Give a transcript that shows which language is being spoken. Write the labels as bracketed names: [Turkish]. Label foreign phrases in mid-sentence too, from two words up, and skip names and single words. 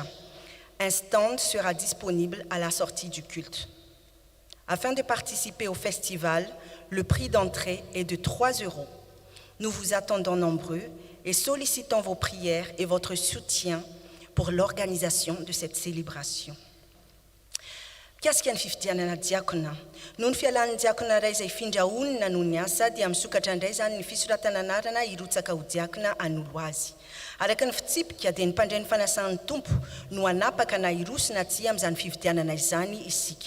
[French] Un stand sera disponible à la sortie du culte. Afin de participer au festival, le prix d'entrée est de 3 €. Nous vous attendons nombreux et sollicitons vos prières et votre soutien pour l'organisation de cette célébration. [Malagasy] Kiasiky ny fifidianana diakona. Noho ny fialan'ny diakona iray izay findra olona noho ny asa dia misokatra indray zany ny fisoratana anarana hirotsaka ho diakona anolo azy. Araka ny fitsipika dia ny mpandray ny fanasan'ny tompo no anapaka na hirosina aty amin'izany fifidianana izany isika.